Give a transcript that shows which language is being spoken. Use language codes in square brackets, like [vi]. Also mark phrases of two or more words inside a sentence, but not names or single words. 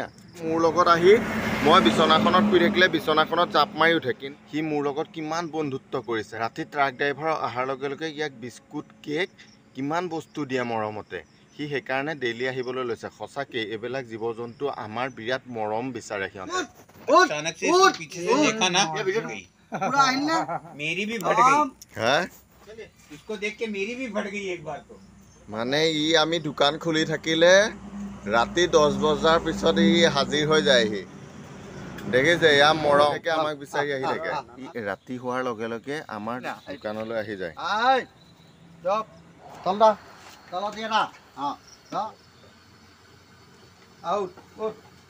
[as] মোৰ লগত আহি মই বিচনাখনত শুই থাকিলে বিচনাখনত জাপ মাৰি উঠে। কিন্তু সি মোৰ লগত কিমান বন্ধুত্ব কৰিছে। ৰাতি [en] truck driver [as] অহাৰ লগে লগে ইয়াক বিস্কুট কেক কিমান বস্তু দিয়ে মৰমতে। সি সেইকাৰণে ডেইলি আহিবলৈ লৈছে। সঁচাকৈ এইবিলাক জীৱ জন্তু আমাৰ বিৰাট মৰম বিচাৰে সিহঁতে। [hi] मेरी भी फट गई। হা इसको देख के मेरी भी फट गई एक बार तो। [as] মানে ই আমি দোকান খুলি থাকিলে ৰাতি 10 বজাৰ পিছত ই হাজিৰ হৈ যায়হি। দেখিছে, ইয়াৰ মৰম আমাক বিচাৰি আহি থাকে। ই ৰাতি হোৱাৰ লগে লগে আমাৰ দোকানলৈ আহি যায়। [en] Out.